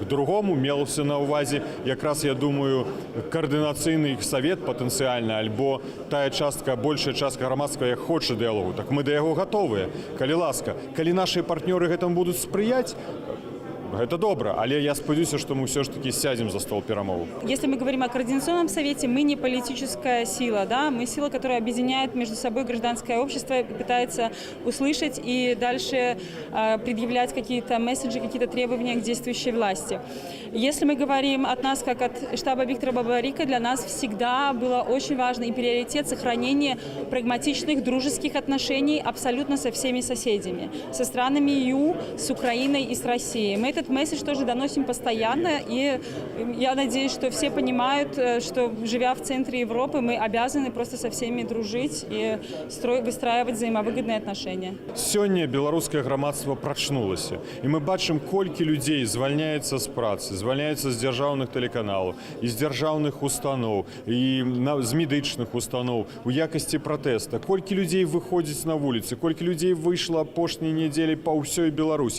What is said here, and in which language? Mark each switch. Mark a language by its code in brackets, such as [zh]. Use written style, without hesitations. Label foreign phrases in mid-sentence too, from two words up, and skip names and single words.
[be] Другому мелася на ўвазе якраз, я думаю, координацыйны савет патэнцыяльна, альбо тая частка, большая частка грамадства, як хоча дыялогу. Так мы да яго гатовыя. Калі ласка, калі нашыя партнёры гэтаму будуць спрыяць, [ru] это добро, [be] але я спадзяюся, [ru] что мы все ж таки сядем за стол перамоваў. Если мы говорим о Координационном совете, мы не политическая сила, да? Мы сила, которая объединяет между собой гражданское общество и пытается услышать и дальше предъявлять какие-то месседжи, какие-то требования к действующей власти. Если мы говорим от нас, как от штаба Виктора Бабарика, для нас всегда было очень важно и приоритет сохранения прагматичных, дружеских отношений абсолютно со всеми соседями. Со странами ЕУ, с Украиной и с Россией. Мы этот месседж тоже доносим постоянно, и я надеюсь, что все понимают, что, живя в центре Европы, мы обязаны просто со всеми дружить и выстраивать взаимовыгодные отношения. [be] Сёння беларускае грамадства прачнулася, і мы бачым, колькі людзей звальняецца з працы, звальняецца з дзяржаўных тэлеканалаў, і з дзяржаўных устаноў, і з медычных устаноў у якасці пратэста, колькі людзей выходзіць на вуліцы, колькі людзей выйшла апошняй нядзелі па ўсёй Беларусі.